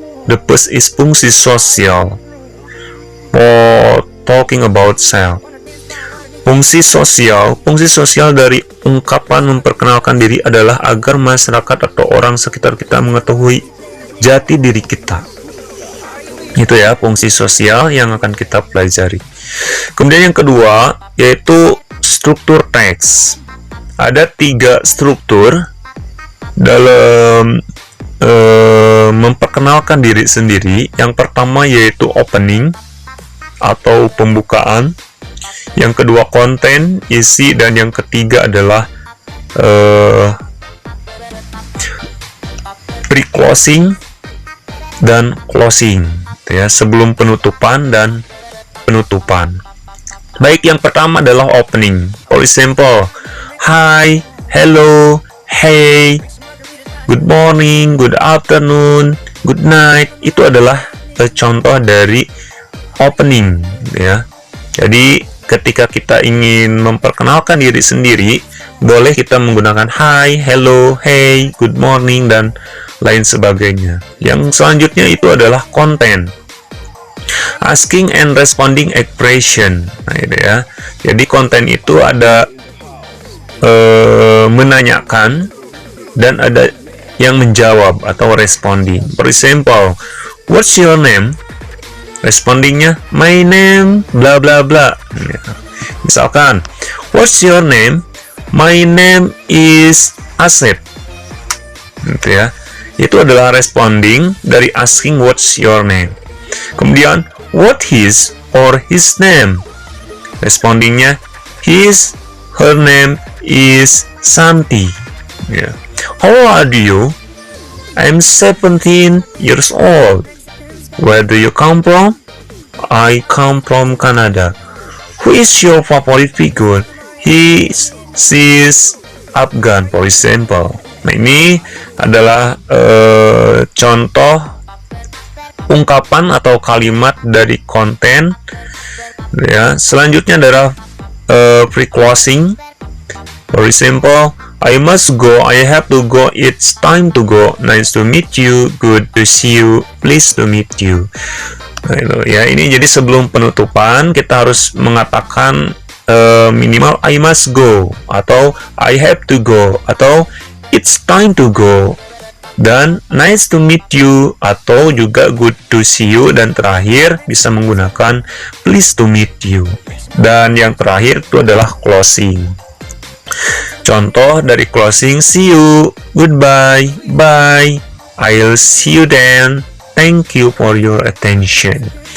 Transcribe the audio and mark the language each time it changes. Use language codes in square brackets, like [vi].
[en] The first is [id] fungsi sosial [en] for talking about self. [id] Fungsi sosial dari ungkapan memperkenalkan diri adalah agar masyarakat atau orang sekitar kita mengetahui jati diri kita. Itu ya, fungsi sosial yang akan kita pelajari. Kemudian yang kedua yaitu struktur teks. Ada 3 struktur dalam memperkenalkan diri sendiri. Yang pertama yaitu opening atau pembukaan. Yang kedua konten, isi, dan yang ketiga adalah pre-closing dan closing, ya, sebelum penutupan dan penutupan. Baik, yang pertama adalah opening. [en] For example, hi, hello, hey, good morning, good afternoon, good night. [id] Itu adalah contoh dari opening, ya. Jadi ketika kita ingin memperkenalkan diri sendiri, boleh kita menggunakan [en] hi, hello, hey, good morning, [id] dan lain sebagainya. Yang selanjutnya itu adalah konten. [en] Asking and responding expression. [id] Nah, itu ya. Jadi konten itu ada menanyakan dan ada yang menjawab atau responding. [en] For example, what's your name? Respondingnya, my name bla bla bla. Misalkan, what's your name? My name is Asep. [id] Gitu ya. Itu adalah responding dari asking what's your name. [en] Kemudian, what his or his name? Respondingnya, his, her name is Santi. Yeah. How old are you? I'm 17 years old. Where do you come from? I come from Canada. Who is your favorite figure? She's Afghan, for example. [id] Nah, ini adalah contoh ungkapan atau kalimat dari konten. Ya, selanjutnya adalah pre-closing. [en] For example, I must go, I have to go, it's time to go, nice to meet you, good to see you, pleased to meet you. [id] Nah, itu ya, ini jadi sebelum penutupan kita harus mengatakan minimal [en] I must go, [id] atau [en] I have to go, [id] atau [en] it's time to go, [id] dan [en] nice to meet you, [id] atau juga [en] good to see you, [id] dan terakhir bisa menggunakan [en] pleased to meet you. [id] Dan yang terakhir itu adalah closing. Contoh dari [en] closing, see you, goodbye, bye, I'll see you then, thank you for your attention.